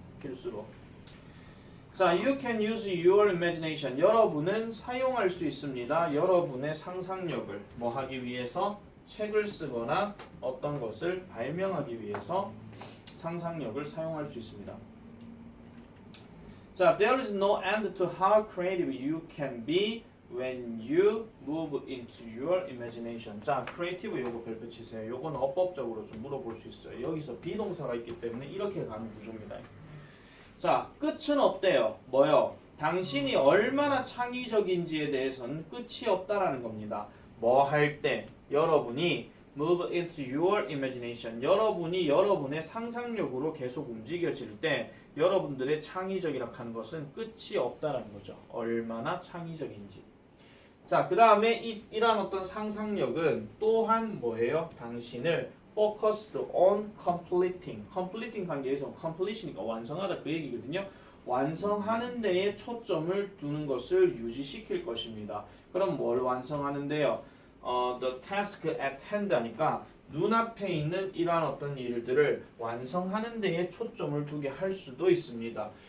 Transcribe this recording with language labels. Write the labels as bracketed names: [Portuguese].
[Korean] 필수로. 자, [English] you can use your imagination. [Korean] 여러분은 사용할 수 있습니다. 여러분의 상상력을 뭐 하기 위해서? 책을 쓰거나 어떤 것을 발명하기 위해서 상상력을 사용할 수 있습니다. 자, [English] there is no end to how creative you can be when you move into your imagination. [Korean] 자, creative 요거 별표 치세요. 요건 어법적으로 좀 물어볼 수 있어요. 여기서 비동사가 있기 때문에 이렇게 가는 구조입니다. 자, 끝은 없대요. 뭐요? 당신이 얼마나 창의적인지에 대해서는 끝이 없다라는 겁니다. 뭐 할 때? 여러분이 [English] move into your imagination. [Korean] 여러분이 여러분의 상상력으로 계속 움직여질 때 여러분들의 창의적이라 하는 것은 끝이 없다라는 거죠. 얼마나 창의적인지. 자, 그 다음에 이러한 어떤 상상력은 또한 뭐예요? 당신을 [English] focused on completing. [Korean] completing 관계에서 completion이니까 완성하다 그 얘기거든요. 완성하는 데에 초점을 두는 것을 유지시킬 것입니다. 그럼 뭘 완성하는데요? [English] The task at hand [Korean] 하니까 눈앞에 있는 이러한 어떤 일들을 완성하는 데에 초점을 두게 할 수도 있습니다.